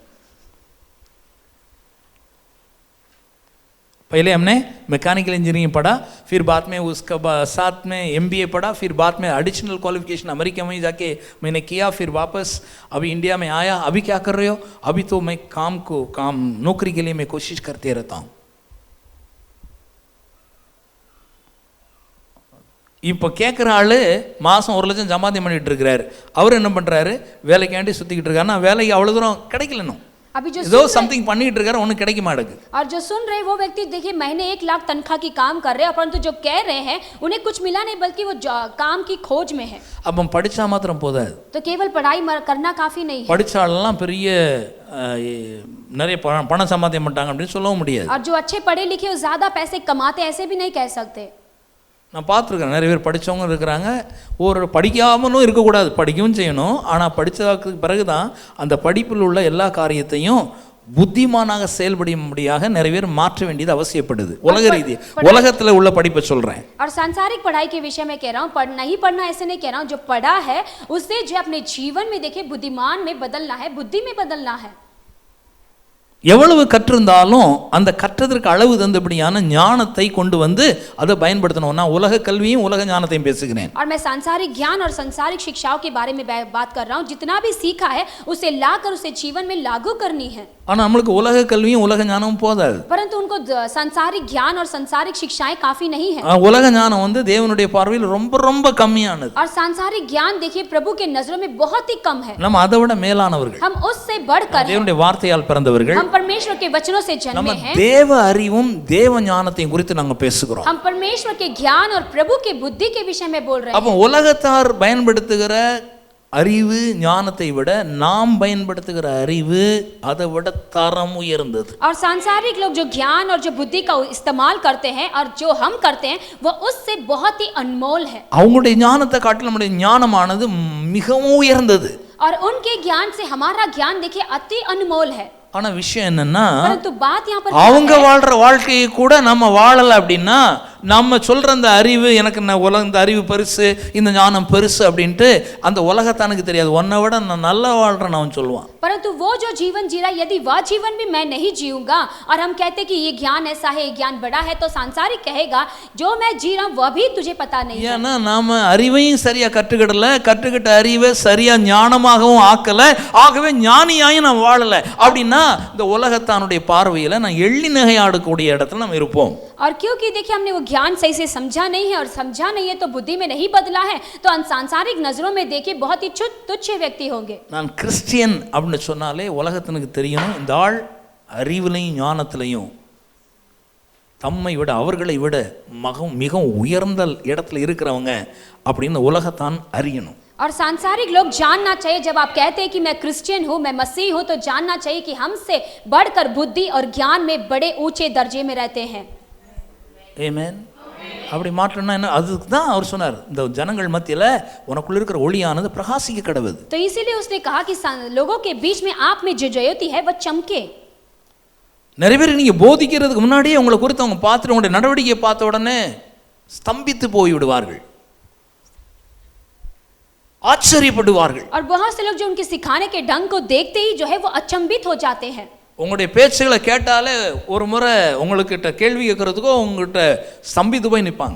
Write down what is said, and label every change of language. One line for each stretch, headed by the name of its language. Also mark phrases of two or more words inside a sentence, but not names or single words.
Hindi: पहले हमने
English: mechanical engineering
Hindi: पढ़ा, फिर बाद में उसका साथ में एमबीए पढ़ा, फिर बाद में
English: additional qualification
Hindi: अमेरिका में जाके मैंने किया, फिर वापस अभी इंडिया में आया. अभी क्या कर रहे हो? अभी तो मैं नौकरी के लिए मैं कोशिश करते रहता हूँ.
Tamil: இப்போ கேட்குற ஆள் மாதம் 1 லட்சம் சம்பாத்தியம் பண்ணிட்டு இருக்கிறாரு. அவர் என்ன பண்ணுறாரு? வேலைக்காண்டி சுற்றிக்கிட்டு இருக்காருன்னா வேலைக்கு அவ்வளோ தூரம் கிடைக்கலனும்.
Hindi: अभी जो
Tamil: ஏதோ சம்திங் பண்ணிட்டு இருக்காரு, ஒன்றும் கிடைக்க மாட்டேங்குது.
Hindi: और जो सुन रहे वो व्यक्ति देखिए महीने 1 लाख तनख्वाह की काम कर रहे हैं, परंतु जो कह रहे हैं उन्हें कुछ मिला नहीं, बल्कि वो काम की खोज में है.
Tamil: அப்போ படித்தா மாத்திரம் போதாது.
Hindi: तो केवल पढ़ाई करना काफी नहीं है.
Tamil: படித்தாலெல்லாம் பெரிய நிறைய பணம் சம்பாத்தியம் பண்ணிட்டாங்க அப்படின்னு சொல்லவும் முடியாது.
Hindi: और जो अच्छे पढ़े लिखे वो ज्यादा पैसे कमाते ऐसे भी नहीं कह सकते.
Tamil: நான் பார்த்துருக்கேன், நிறைய பேர் படித்தவங்க இருக்கிறாங்க. ஒரு படிக்காமலும் இருக்கக்கூடாது, படிக்கவும் செய்யணும். ஆனால் படித்ததுக்கு பிறகு தான் அந்த படிப்பில் உள்ள எல்லா காரியத்தையும் புத்திமானாக செயல்படும்படியாக நிறைய பேர் மாற்ற வேண்டியது அவசியப்படுது. உலக ரீதி உலகத்தில் உள்ள படிப்பை சொல்கிறேன்.
Hindi: और सांसारिक पढ़ाई के विषय में कह रहा हूँ, नहीं पढ़ना ऐसे नहीं कह रहा हूँ. जो पढ़ा है उससे जो अपने जीवन में देखिए बुद्धिमान में बदलना है, बुद्धि में बदलना है.
Tamil: எவ்வளவு கற்றிருந்தாலும் அந்த கற்றதற்கு அளவு தந்தபடியான ஞானத்தை கொண்டு வந்து அதை பயன்படுத்தணும். நான் உலக கல்வியும் உலக ஞானத்தையும் பேசுகிறேன்.
Hindi: और मैं सांसारिक ज्ञान और सांसारिक शिक्षाओं के बारे में बात कर रहा हूँ. जितना भी सीखा है उसे लाकर उसे जीवन में लागू करनी है.
Tamil: ஆனால் நம்மளுக்கு உலக கல்வியும் உலக ஞானமும் போதாது.
Hindi: परंतु उनको सांसारिक ज्ञान और सांसारिक शिक्षाएं काफी नहीं है.
Tamil: உலக ஞானம் வந்து தேவனுடைய பார்வையில் ரொம்ப ரொம்ப கம்மியானது.
Hindi: और सांसारिक ज्ञान देखिए प्रभु के नजरों में बहुत ही कम है.
Tamil: நம்ம அதை விட மேலானவர்கள்.
Hindi: हम उससे बढ़कर
Tamil: தேவனுடைய வார்த்தையால் பிறந்தவர்கள்.
Hindi: हम परमेश्वर के वचनों से जन्मे हैं.
Tamil: தேவ அறிவும் தேவ ஞானத்தையும் குறித்து நாங்க பேசுகிறோம்.
Hindi: हम परमेश्वर के ज्ञान और प्रभु के बुद्धि के विषय में बोल रहे हैं.
Tamil: அப்ப உலகத்தார் பயன்படுத்துகிற அறிவு ஞானத்தை விட நாம் பயன்படுத்துகிற அறிவு அதை விட தரம் உயர்ந்தது.
Hindi: और सांसारिक लोग जो ज्ञान और जो बुद्धि का इस्तेमाल करते हैं और जो हम करते हैं वो उससे बहुत ही अनमोल है.
Tamil: அவங்களுடைய ஞானத்தை காட்டிலும் நம்முடைய ஞானமானது மிகவும் உயர்ந்தது.
Hindi: और उनके ज्ञान से हमारा ज्ञान देखिए अति अनमोल है.
Tamil: ஆனா விஷயம் என்னன்னா,
Hindi: परंतु बात यहाँ पर
Tamil: அவங்க வாழ்ற வாழ்க்கையை கூட நம்ம வாழல அப்படின்னா நம்ம சொல்ற அந்த அறிவு எனக்கு இந்த அறிவு பெருசு, இந்த ஞானம் பெருசு அப்படின்ட்டு அந்த உலகத்தானுக்கு தெரியாது. உன்னை விட நான் நல்லா வாழ்றேன்னு அவன் சொல்லுவான்.
Hindi: परंतु वो जो जीवन जी रहा है, यदि वह जीवन भी मैं नहीं जीऊंगा और हम कहते कि ये ज्ञान ऐसा है, ये ज्ञान बड़ा है, तो सांसारिक कहेगा जो मैं जी रहा हूं वह भी तुझे पता नहीं है.
Tamil: ஏன்னா நாம அறிவையும் சரியா கற்றுக்கிடல, கற்றுக்கிட்ட அறிவை சரியா ஞானமாகவும் ஆக்கல, ஆகவே ஞானியாயும் நான் வாழல அப்படின்னா இந்த உலகத்தானுடைய பார்வையில நான் எள்ளி நகையாடக்கூடிய இடத்துல நம்ம இருப்போம்.
Hindi: और क्योंकि देखिए हमने वो ज्ञान सही से समझा नहीं है और समझा नहीं है तो बुद्धि में नहीं बदला है तो सांसारिक नजरों में देखिए बहुत ही तुच्छ व्यक्ति होंगे।
Tamil: நான் கிறிஸ்டியன் அப்படின்னு சொன்னாலே உலகத்தினுக்கு தெரியணும் இந்த ஆள் அறிவிலையும் ஞானத்திலையும் தம்மை விட அவர்களை விட மிகவும் உயர்ந்த இடத்துல இருக்கிறவங்க அப்படின்னு உலகத்தான் அறியணும்।
Hindi: और सांसारिक लोग जानना चाहिए, जब आप कहते हैं कि मैं क्रिश्चियन हूँ, मैं मसीह हूँ, तो जानना चाहिए कि हमसे बढ़कर बुद्धि और ज्ञान में बड़े ऊंचे दर्जे में रहते हैं।
Tamil: ஆமென்। அப்படி மாற்றணும்னா என்ன? அதுக்கு தான் அவர் சொன்னார், இந்த ஜனங்கள் மத்தியில உனக்குள்ள இருக்கிற ஒளியானது பிரகாசிக்க கடவுது।
Hindi: तो इसीलिए उसने कहा कि लोगों के बीच में आप में जो ज्योति है वह चमके।
Tamil: நிறைய பேர் நீங்க போதிக்கிறதுக்கு முன்னாடியே உங்களை குறித்து அவங்க பார்த்துட்டு உங்களுடைய நடவடிக்கையை பார்த்த உடனே ஸ்தம்பித்து போய் விடுவார்கள், ஆச்சரியப்படுவார்கள்।
Hindi: और बहुत से लोग जो उनके सिखाने के ढंग को देखते ही जो है वो अचंभित हो जाते हैं।
Tamil: உங்களுடைய பேச்சுகளை கேட்டாலே ஒரு முறை உங்களுக்கிட்ட கேள்வி கேட்கறதுக்கோ உங்ககிட்ட ஸ்தம்பித்து போய் நிற்பாங்க।